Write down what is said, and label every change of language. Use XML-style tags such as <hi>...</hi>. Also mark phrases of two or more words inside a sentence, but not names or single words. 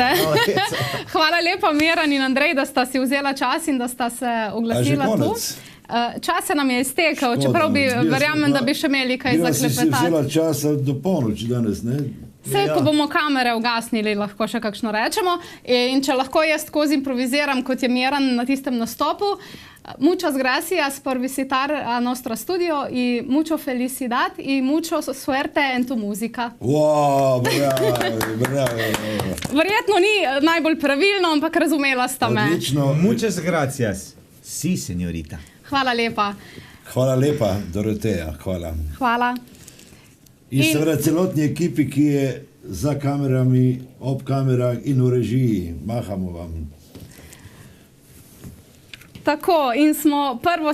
<sl>Hvala lepa, Miran in Andrej, da sta si vzela čas in da sta se oglasila tu. Čas se nam je iztekel, čeprav bi, verjamem, da bi še imeli kaj za klepetati. Si vzela časa do polnoči danes, ne? Vse, ko bomo kamere ugasnili, lahko še kakšno rečemo. In če lahko jaz skozi improviziram, kot je Miran na tistem nastopu.</sl> <es>Muchas gracias por visitar a nuestro studio y mucho felicidad y mucho suerte en tu música.</es> <sl>Wow, bravo. Verjetno ni najbolj pravilno, ampak razumela sta me. Odlično.</sl> <es>Muchas gracias. Sí, señorita.</es> <sl>Hvala lepa. Hvala lepa, Doroteja, hvala. Hvala. In seveda celotni ekipi, ki je za kamerami, ob kamerah in v režiji. Mahamo vam. Tako, in smo 1.</sl>